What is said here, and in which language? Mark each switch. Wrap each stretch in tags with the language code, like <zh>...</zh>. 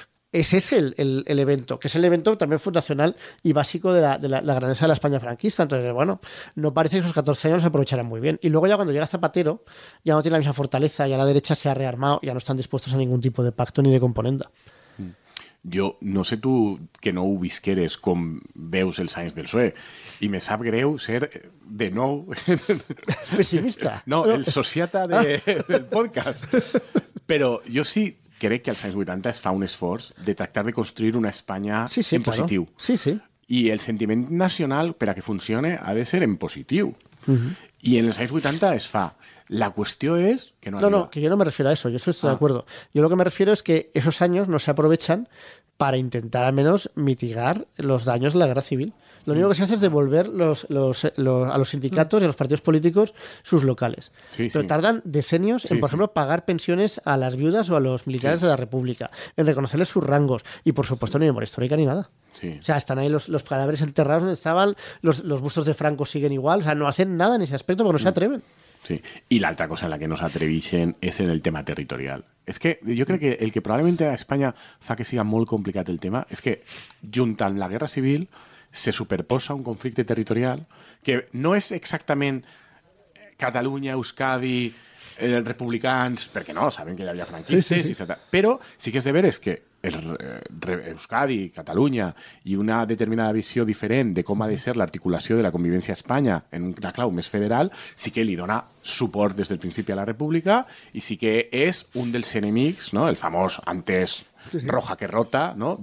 <es>Ese es el evento, que es el evento también fundacional y básico de la grandeza de la España franquista. Entonces, bueno, no parece que esos 14 años se aprovecharán muy bien. Y luego ya cuando llega Zapatero, ya no tiene la misma fortaleza, ya la derecha se ha rearmado, ya no están dispuestos a ningún tipo de pacto ni de componenda.</es> <ca>Jo no sé tu, que no ho visqueres, com veus els anys del PSOE, i me sap greu ser de nou... Pessimista. No, el sociata del podcast. Però jo sí crec que als anys 80 es fa un esforç de tractar de construir una Espanya en positiu. Sí, sí. I el sentiment nacional, per a que funcione, ha de ser en positiu. I en els anys 80 es fa.</ca> <es>La cuestión es que no arriba. No, que yo no me refiero a eso, yo estoy de acuerdo. Yo lo que me refiero es que esos años no se aprovechan para intentar al menos mitigar los daños de la guerra civil. Lo único que se hace es devolver a los sindicatos y a los partidos políticos sus locales. Pero tardan decenios en, por ejemplo, pagar pensiones a las viudas o a los militares de la República, en reconocerles sus rangos y, por supuesto, ni memoria histórica ni nada. O sea, están ahí los cadáveres enterrados donde estaban, los bustos de Franco siguen igual, o sea, no hacen nada en ese aspecto porque no se atreven.</es> <ca>Sí, i l'altra cosa en la que no s'atreveixen és en el tema territorial. És que jo crec que el que probablement a Espanya fa que siga molt complicat el tema és que, junt amb la Guerra Civil, se superposa un conflicte territorial que no és exactament Catalunya, Euskadi, republicans, perquè no, saben que hi havia franquistes, però sí que és de veres que Euskadi, Catalunya i una determinada visió diferent de com ha de ser l'articulació de la convivència a Espanya en una clau més federal, sí que li dona suport des del principi a la República i sí que és un dels enemics, no? El famós</ca> <es>antes roja que rota,</es> <ca>no?</ca>